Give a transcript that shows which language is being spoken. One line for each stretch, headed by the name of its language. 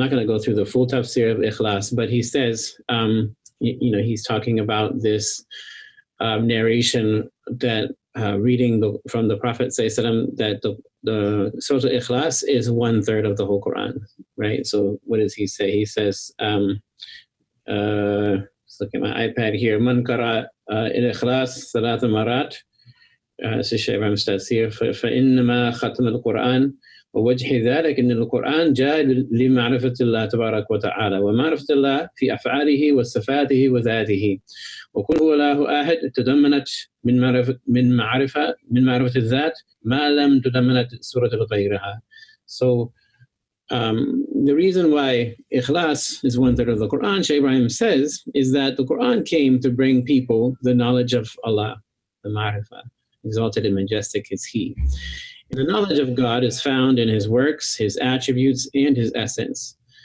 English: I'm not going to go through the full tafsir of Ikhlas, but he says, he's talking about this narration that reading from the Prophet ﷺ, that the Surah Ikhlas is 1/3 of the whole Quran, right? So what does he say? He says, let's look at my iPad here.
Arabic: Man qara al-Ikhlas ثلاث مرات Shaykh Ibrahim's Tafsir فإنما ختم القرآن ووجه ذلك أن القرآن جاء لمعرفة الله تبارك وتعالى ومعرفة الله في أفعاله وصفاته وذاته وكل هو الله أحد تضمنت من معرفة الذات ما لم تضمنت سورة غيرها.
English: So the reason why Ikhlas is 1/3 of the Quran, Shaykh Ibrahim says, is that the Quran came to bring people the knowledge of Allah, the Ma'rifah. Exalted and majestic is He. And the knowledge of God is found in His works, His attributes, and His essence.